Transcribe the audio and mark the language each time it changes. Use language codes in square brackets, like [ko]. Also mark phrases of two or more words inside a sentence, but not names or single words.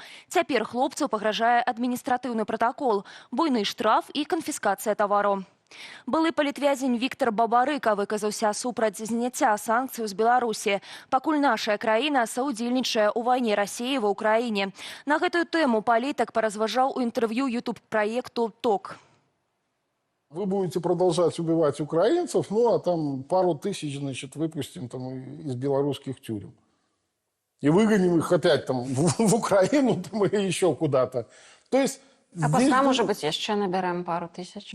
[be] Цяпер хлопцу пагражае адміністратыўны пратакол, буйны штраф і канфіскацыя тавару. Былы палітвязень Віктор Бабарыка выказаўся супраць зняцця санкцый з Беларусі. Пакуль наша краіна саўдзельнічае ў вайне Расіі ва Ўкраіне. На гэтую тэму палітык паразважаў у інтэрв'ю YouTube-праекту «Ток». [ru] Вы будете продолжать убивать украинцев, ну а там пару тысяч, значит, выпустим там из белорусских тюрем. И выгоним их опять там в Украину там, или еще куда-то. То есть а потом, может быть, еще набираем пару тысяч.